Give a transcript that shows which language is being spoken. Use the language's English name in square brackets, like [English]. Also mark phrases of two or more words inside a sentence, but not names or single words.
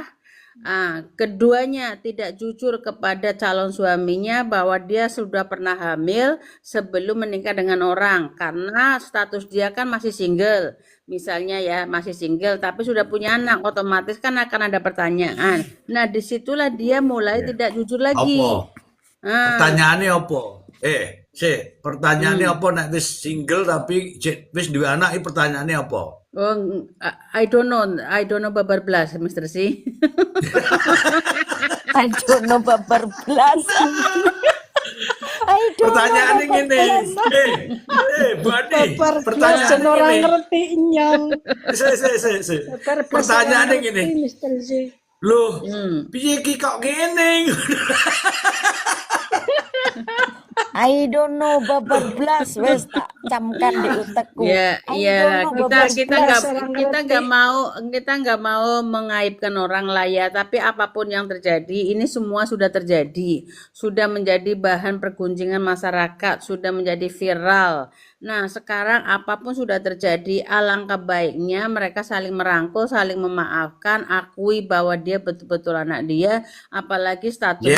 [Indonesian] Keduanya tidak jujur kepada calon suaminya bahwa dia sudah pernah hamil sebelum menikah dengan orang, karena status dia kan masih single. Misalnya ya, masih single tapi sudah punya anak, otomatis kan akan ada pertanyaan. Nah, disitulah dia mulai tidak jujur lagi. Apa? Ah, Pertanyaannya apa? Pertanyaannya apa [Javanese] nek wis single tapi wis duwe anak, iki [Indonesian] pertanyaannya apa? [English] I don't know [Javanese] babar blas, [English] Mr. C. I don't know [Javanese] babar belas. [English] I don't [Indonesian] Pertanyaannya [English] know [Indonesian] gini. Bu Adi, [Javanese] Babar [Indonesian] pertanyaan blas orang gini. [Javanese] ngerti nyang. Babar blas [Indonesian] Pertanyaannya orang gini. [Javanese] ngerti, Mr. Z. Loh, piye ki kok gini? [English] I don't know [Javanese] babar belas, wes tak camkan di utekku. [Indonesian] Ya, [English] I [Indonesian] iya, [English] don't know [Indonesian] kita [Javanese] babar [Indonesian] kita [Javanese] belas. [Indonesian] nggak mau mengaibkan orang lah ya. Tapi apapun yang terjadi, ini semua sudah terjadi, sudah menjadi bahan pergunjingan masyarakat, sudah menjadi viral. Nah, sekarang apapun sudah terjadi, alangkah baiknya mereka saling merangkul, saling memaafkan, akui bahwa dia betul-betul anak dia, apalagi statusnya